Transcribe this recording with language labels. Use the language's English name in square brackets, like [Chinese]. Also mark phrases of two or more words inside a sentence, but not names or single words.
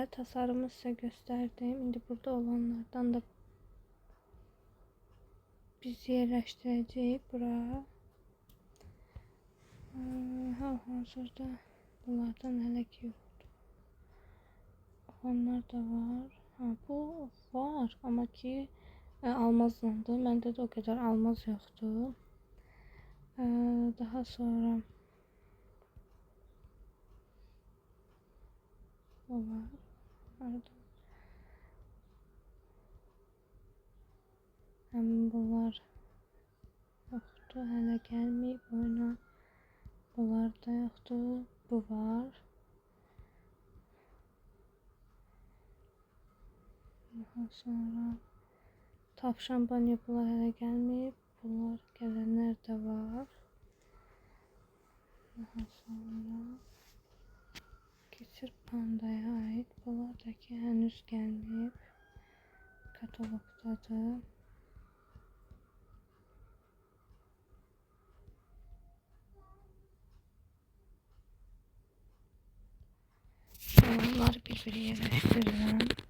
[Turkish] Tasarımı size gösterdim. Şimdi burada olanlardan da biz yerleştireceğiz buraya. [Azerbaijani] Hazırda bunlardan hələ ki yoxdur. Onlar da var. [Turkish] Bu var ama ki almazlandı. Məndə də o kadar almaz yoktu. Daha sonra o var. Pardon. Bunlar yoktu. [Azerbaijani] Hələ gəlməyib oyuna. [Turkish] Bunlar da yoktu. Bu var. Daha sonra tavşan banyo bunlar [Azerbaijani] hələ gəlməyib. Bunlar gələnlər də var. [Turkish] Daha sonra Keçir Panda'ya ait. [Azerbaijani] Bunlar da ki henüz gəlməyib. Katalogdadır. Bunları bir-biri yerləşdirirəm.